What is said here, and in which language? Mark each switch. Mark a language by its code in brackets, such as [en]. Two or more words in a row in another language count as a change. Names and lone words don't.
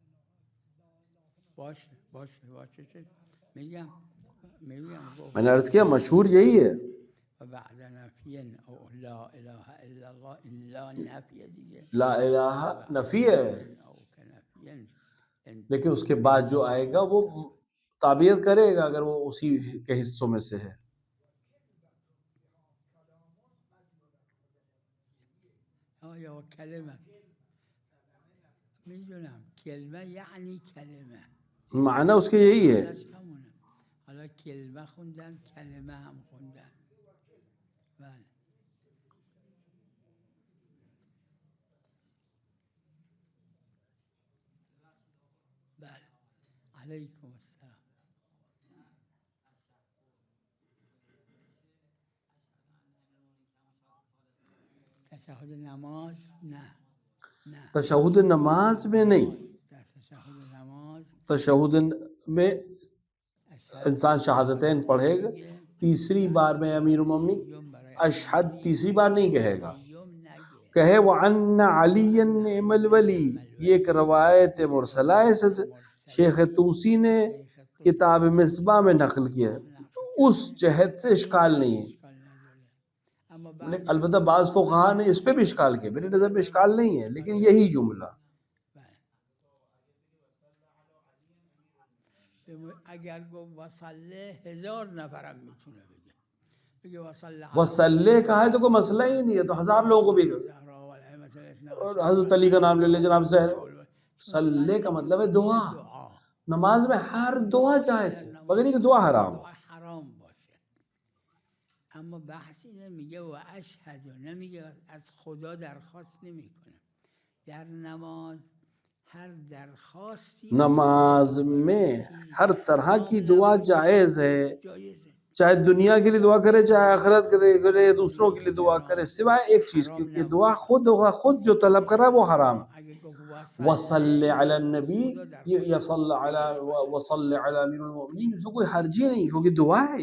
[ur] میں نے عرض کیا مشہور یہی ہے. [ar] لا الہ [ur] نفی ہے، لیکن اس کے بعد جو آئے گا وہ تعبیت کرے گا اگر وہ اسی کے حصوں میں سے ہے. [fa] میدونم کلمه یعنی کلمه، [ur] معنی اس کے یہی ہے. [fa] حالا کلمه خوندن کلمه هم خوندن. بله بله [ar] علیکم السلام. [fa] تشهد نماز نه، [ur] تشہد نماز میں نہیں. تشہد میں انسان شہادتین پڑھے گا، تیسری بار میں امیر المومنین اشہد تیسری بار نہیں کہے گا، کہے [ar] وَعَنَّ عَلِيًّا نِعْمَ الْوَلِي. [ur] یہ ایک روایت مرسلہ ہے، شیخ طوسی نے کتاب مصباح میں نقل کیا ہے. اس جہت سے اشکال نہیں ہے. البتہ بعض فقہا نے اس پہ بھی اشکال کیا، میرے نظر میں اشکال نہیں ہے، لیکن یہی جملہ. [fa] اگر گفت وصله 1000 نفرم میتونه بگه [ur] وصلے کہا ہے تو کوئی مسئلہ ہی نہیں ہے، تو 1000 لوگوں کو بھی اور حضرت علی کا نام لے لے جناب زہر. صلے کا مطلب ہے دعا. نماز میں ہر دعا جائز ہے مگر یہ کہ دعا حرام [fa] باشه. اما بحث اینه میگه و اشهد، نمیگه از خدا درخواست نمیکنه. در نماز ہر درخواستی [ur] نماز میں ہر طرح کی دعا جائز ہے، چاہے دنیا کے لیے دعا کرے چاہے آخرت کرے دوسروں کے لیے دعا کرے، سوائے ایک چیز کی کہ دعا خود جو طلب کر رہا ہے وہ حرام. [ar] وصل علی النبی یا صلی علی وصل علی امیر المؤمنین، [ur] اس میں کوئی حرج ہی نہیں کیونکہ دعا ہے.